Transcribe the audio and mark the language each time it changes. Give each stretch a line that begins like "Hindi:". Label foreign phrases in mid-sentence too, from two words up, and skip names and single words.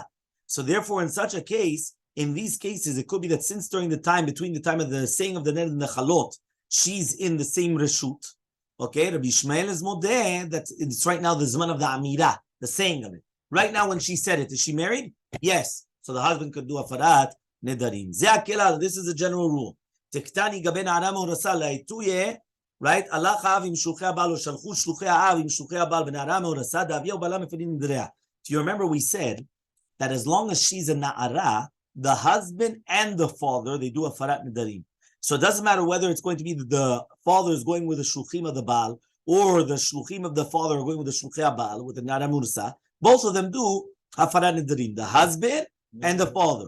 English: So therefore, in such a case, in these cases, it could be that since during the time, between the time of the saying of the Ned and the Chalot, she's in the same Reshut. Okay, Rabbi Yishmael is modeh that it's right now the Zman of the Amirah, the saying of it. Right now when she said it, is she married? Yes. So the husband could do
Hebrew: הפרת נדרים.
English: This is a general rule. Tektani gaben aram orasa laituye. Right?
Hebrew: הלך האב עם שלוחי הבעל, or שהלכו שלוחי האב עם שלוחי הבעל בנערה המאורסה דאביה ובעלה מפירין נדריה.
English: Do you remember we said that as long as she's a na'ara, the husband and the father, they do a
Hebrew: הפרת נדרים.
English: So it doesn't matter whether it's going to be the father is going with the shluchim of the Baal, or the shluchim of the father are going with the
Hebrew: שלוחי הבעל,
English: with the
Hebrew: נערה מאורסה.
English: Both of them do
Hebrew: הפרת נדרים,
English: the husband and the father.